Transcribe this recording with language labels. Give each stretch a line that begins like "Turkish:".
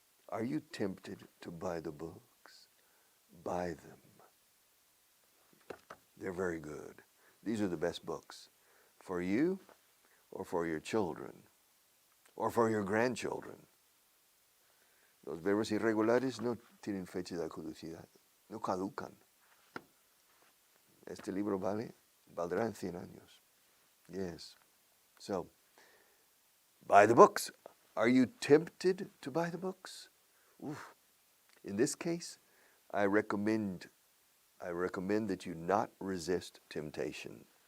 English: Are you tempted to buy the books? Buy them. They're very good. These are the best books for you or for your children or for your grandchildren.
Spanish: Los verbos irregulares no tienen fecha de caducidad, no caducan. Este libro valdrá en 100 años.
English: Yes. So, buy the books. Are you tempted to buy the books? Oof. In this case, I recommend that you not resist temptation.